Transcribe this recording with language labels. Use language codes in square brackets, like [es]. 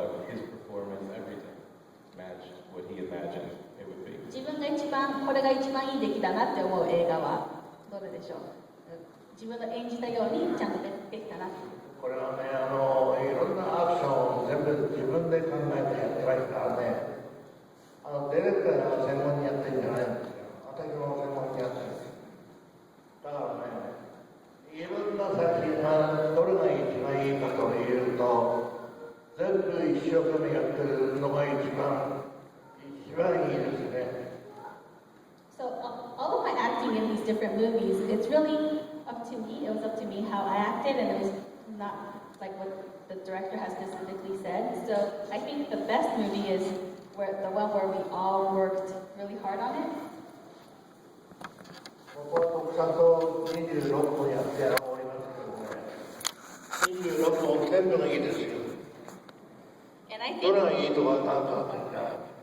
[en] his performance, everything matched what he imagined it would be. [ja] 自分が一番これが一番いい出来だなって思う映画はどれでしょう。自分の演じたようにちゃんとできたな。これはね、いろんなアクションを全部自分で考えてやってますからね、ディレクターが専門にやってるんじゃないんですよ。私も専門にやってるんですよ。だからね、いろんな作品がどれが一番いいかというと、全部一生懸命やってるのが一番いいですね。 [en] So all of my acting in these different movies, it's really up to me. It was up to me how I acted, and it was not like what the director has specifically said. So I think the best movie is the one where we all worked really hard on it. [ja] 僕は徳さんと26本やっておりますけどね、26本全部がいいですよ。 [en] And I [ja] どれ [en] think [ja] がいいとかなんかって言ったら、